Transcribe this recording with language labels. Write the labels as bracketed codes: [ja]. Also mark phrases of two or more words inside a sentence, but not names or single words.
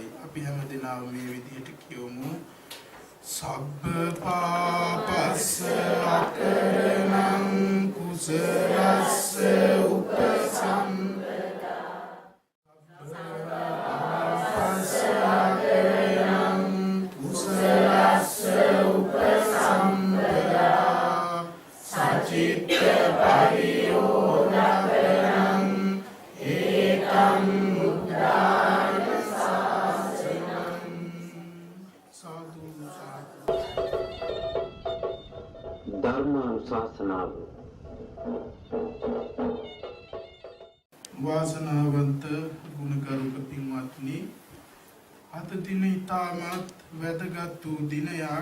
[si] අපි හැමදෙනාම මේ විදිහට කියමු. [pi] සබ්බ පාපස්ස අකරණං කුසලස්ස උපසම්පදා සබ්බ පාපස්ස අකරණං කුසලස්ස උපසම්පදා චිත්ත පරියෝදකරං ඒකං උද්ධාන සාසනං සාදු [si] ධර්මානුශාසනාව වාසනාවන්ත ගුණගරුක පින්වත්නි, අද දින ඉතාමත් වැදගත් වූ දිනයක්.